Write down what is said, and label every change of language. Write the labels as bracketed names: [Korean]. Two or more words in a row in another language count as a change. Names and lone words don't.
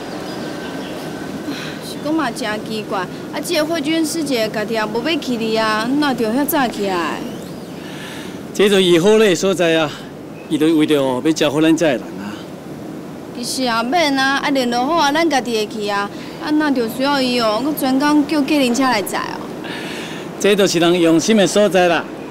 [Min Nan Chinese] 是讲嘛真奇怪，这个慧君师姐家己也无要去哩啊，哪着遐早起来？这就伊好咧所在啊，伊就为着要招呼咱这的人啊。其实也免啊，联络好啊，咱家己会去啊。哪着需要伊哦，佮专工叫计程车来载哦。这就是人用心的所在啦。